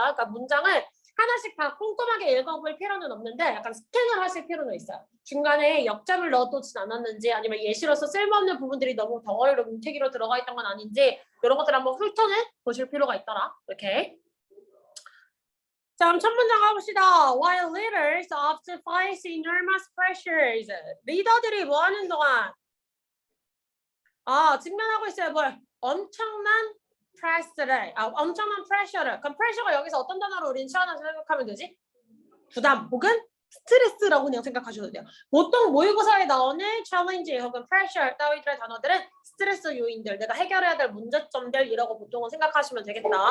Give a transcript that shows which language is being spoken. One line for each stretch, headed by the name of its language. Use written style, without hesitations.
Korean: 그러니까 문장을 하나씩 다 꼼꼼하게 읽어볼 필요는 없는데 약간 스캔을 하실 필요는 있어요. 중간에 역점을 넣어두진 않았는지 아니면 예시로서 쓸모없는 부분들이 너무 덩어리로 문태기로 들어가 있던 건 아닌지 이런 것들 한번 훑어내 보실 필요가 있더라. 이렇게. 자, 그럼 첫 문장 가봅시다.
English: While leaders often face enormous pressures.
Korean: 리더들이 뭐 하는 동안? 직면하고 있어요. 뭘? 엄청난 엄청난 프레셔를. 그럼 프레셔가 여기서 어떤 단어로 우리는 치환해서 생각하면 되지? 부담 혹은 스트레스라고 그냥 생각하셔도 돼요. 보통 모의고사에 나오는 챌린지 혹은 프레셔 따위들의 단어들은 스트레스 요인들, 내가 해결해야 될 문제점들 이라고 보통은 생각하시면 되겠다.